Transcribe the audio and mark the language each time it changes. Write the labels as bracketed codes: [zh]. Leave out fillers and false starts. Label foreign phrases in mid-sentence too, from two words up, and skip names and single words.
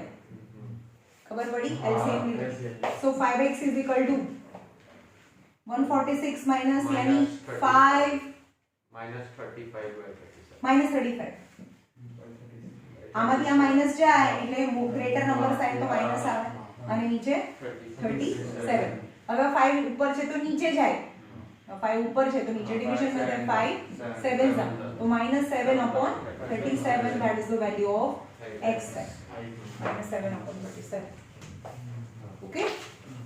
[gu] ખબર પડી? LCM લીધું. [en] So 5x is equal to 146 minus यानी 5 -35. [gu] આમાંથી આ માઈનસ જાય એટલે [en] greater number sign [gu] તો માઈનસ આવે અને નીચે 37. હવે 5 ઉપર છે તો નીચે જાય, 5 ઉપર છે તો નીચે ડિવિઝન માં થાય, 5 7 તો -7 [en] upon 37, that is the value of x. -7 upon 37. Okay.